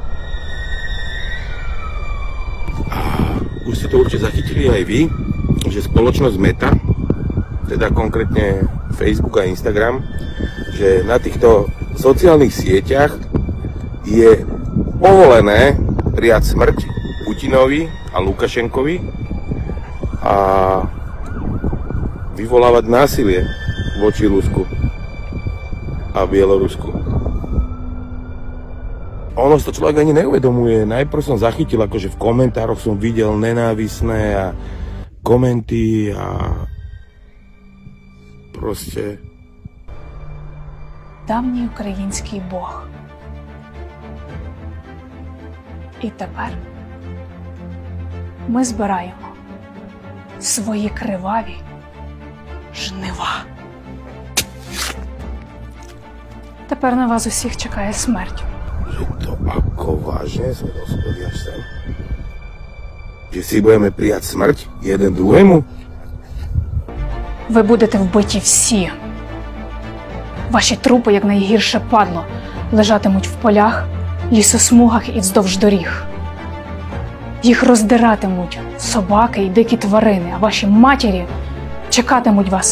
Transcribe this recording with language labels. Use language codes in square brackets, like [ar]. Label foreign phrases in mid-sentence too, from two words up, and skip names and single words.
[sk] A už ste to určite zachytili aj vy, že spoločnosť Meta, teda konkrétne Facebook a Instagram, že na týchto sociálnych sieťach je povolené prijať smrť Putinovi a Lukašenkovi a vyvolávať násilie voči Rusku a Bielorusku. Ono si to človek ani neuvedomuje. Najprv som zachytil, akože v komentároch som videl nenávisné a komenty a proste... [uk] Давній український Бог. І тепер ми збираємо свої криваві жнива. Тепер на вас усіх чекає смерть. [sk] Že to ako vážne sme dospeli až sem? Že si budeme prijať smrť jeden druhému? [uk] Ви будете вбиті всі. Ваші трупи, як найгірше падло, лежатимуть в полях, лісосмугах і вздовж доріг. Їх роздиратимуть собаки і дикі тварини, а ваші матері чекатимуть вас.